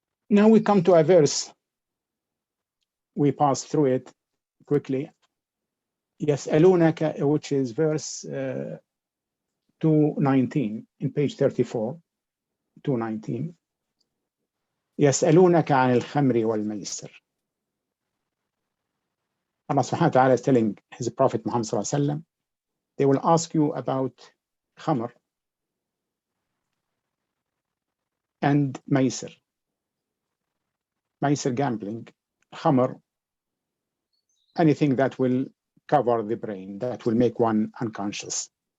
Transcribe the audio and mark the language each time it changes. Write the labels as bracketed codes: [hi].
[en] Now we come to a verse. We pass through it quickly. [ar] يسألونك, [en] which is verse 219 in page 34, 219. [ar] يسألونك عن الخمر والميسر. [en] Allah subhanahu wa ta'ala is telling his Prophet Muhammad sallallahu alaihi wasallam, they will ask you about khamr and maisir. Maisir, gambling. Khamr, anything that will cover the brain, that will make one unconscious.